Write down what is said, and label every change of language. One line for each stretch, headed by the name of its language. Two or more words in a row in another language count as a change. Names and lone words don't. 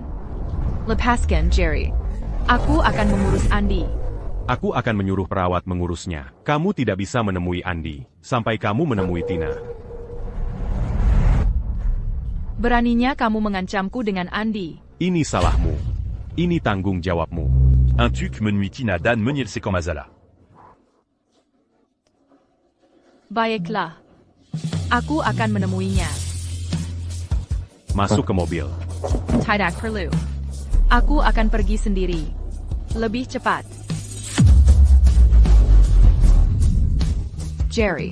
Indonesian: Lepaskan, Jerry. Aku akan mengurus Andi. Aku akan menyuruh perawat mengurusnya. Kamu tidak bisa menemui Andi, sampai kamu menemui Tina. Beraninya kamu mengancamku dengan Andi. Ini salahmu. Ini tanggung jawabmu. Un tuc me nuit Tina Dan Meunier Sekamazala. Baiklah. Aku akan menemuinya. Masuk ke mobil. Tidak perlu. Aku akan pergi sendiri. Lebih cepat. Jerry.